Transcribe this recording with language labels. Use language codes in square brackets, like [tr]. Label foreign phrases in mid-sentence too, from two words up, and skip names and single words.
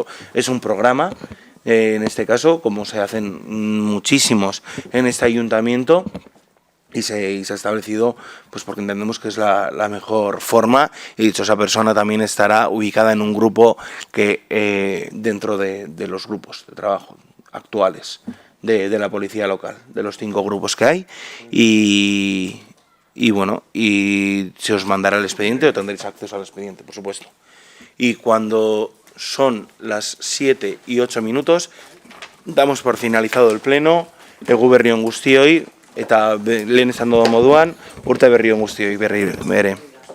[es] Es un programa, en este caso, como se hacen muchísimos en este ayuntamiento, y se ha establecido pues porque entendemos que es la mejor forma y dichosa persona también estará ubicada en un grupo que dentro de los grupos de trabajo actuales de la policía local, de los 5 grupos que hay y bueno, y se os mandará el expediente o tendréis acceso al expediente, por supuesto. Y cuando son las 7:08, damos por finalizado el pleno, [eu] egu berri on guztioi, eta lehen esan dudan moduan, urte berri on guztioi berri bere.